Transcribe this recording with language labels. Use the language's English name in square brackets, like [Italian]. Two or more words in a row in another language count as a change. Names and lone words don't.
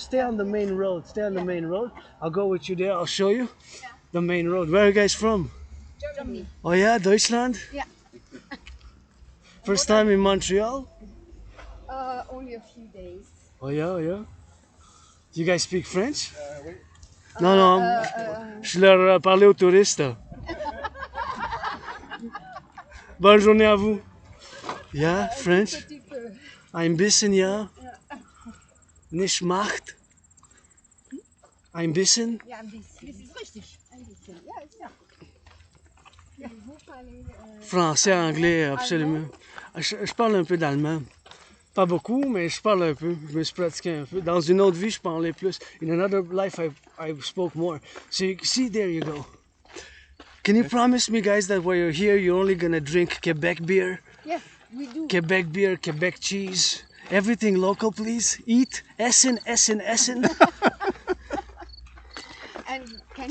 [English] Stay on the main road. Stay on the main road. I'll go with you there. I'll show you the main road. Where are you guys from? Germany. Oh yeah, Deutschland? Yeah. First time in Montreal? Only a few days. Oh yeah, oh yeah. Do you guys speak French? [French] Non, non, je leur parlais aux touristes. Bonne journée à vous. [German] Ja, French? [French] Petit peu. [German] Ein bisschen, ja. Nicht macht. Ein bisschen. Ja, ein bisschen. Das ist richtig. Ein bisschen. Ja, ist ja. Ja, [French] vous parlez, Français, anglais, absolument. Je parle un peu d'allemand. Pas beaucoup, mais je parle un peu. Je me suis pratiqué un peu. Dans une autre vie, je parlais plus. [English] In another life, I spoke more. So you see, there you go. Can you promise me, guys, that while you're here, you're only gonna drink Quebec beer? yes, we do. Quebec beer, Quebec cheese, everything local, please. Eat, [German] Essen, Essen, Essen. [English] And can